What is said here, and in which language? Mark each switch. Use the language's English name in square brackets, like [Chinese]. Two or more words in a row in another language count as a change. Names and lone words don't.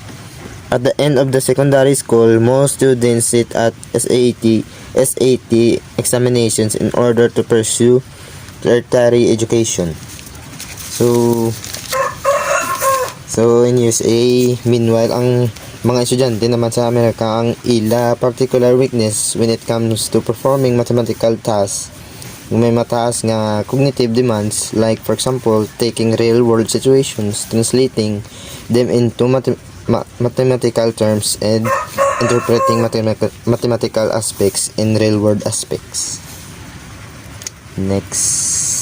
[English] At the end of the secondary school, most students sit at SAT examinations in order to pursue tertiary education. So in USA, meanwhile, [Hiligaynon] ang mga estudyante naman sa Amerika ang ila [English] particular weakness when it comes to performing mathematical tasks. [Hiligaynon] May mataas nga [English] cognitive demands, like for example, taking real world situations, translating them into mathematical terms, and interpreting mathematical aspects in real world aspects. Next.